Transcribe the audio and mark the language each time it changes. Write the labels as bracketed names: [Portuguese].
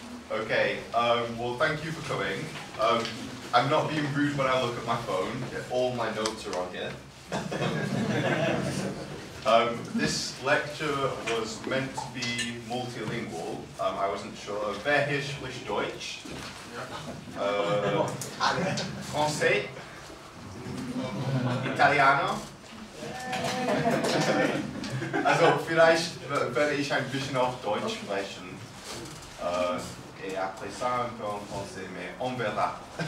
[English] Okay, well, thank you for coming. I'm not being rude when I look at my phone. All my notes are on here. This lecture was meant to be multilingual. I wasn't sure. [German] Wer hier spricht Deutsch? [French] Français? Italiano? [German] Also vielleicht werde ich ein bisschen auf Deutsch sprechen. [French] Et après ça, un peu en français, mais on verra.